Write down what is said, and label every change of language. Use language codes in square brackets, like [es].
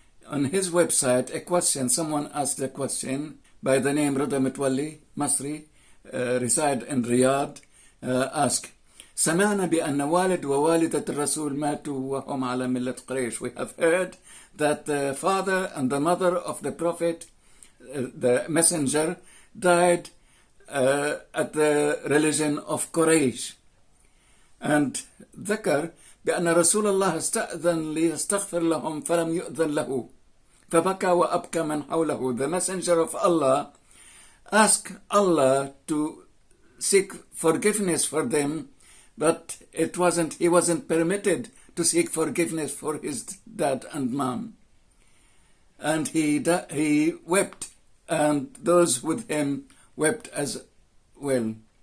[en] On his website, a question, someone asked a question by the name Rida Mitwalli, Masri, reside in Riyadh, ask, [ar] سمعنا بأن والد ووالدة الرسول ماتوا وهم على ملة قريش. [en] We have heard that the father and the mother of the Prophet, the messenger, died at the religion of Quraysh. And [ar] ذكر بأن رسول الله استأذن ليستغفر لهم فلم يؤذن له فبكى وأبكى من حوله. [en] The messenger of Allah asked Allah to seek forgiveness for them, but he wasn't permitted to seek forgiveness for his dad and mom. And he wept, and those with him wept as well.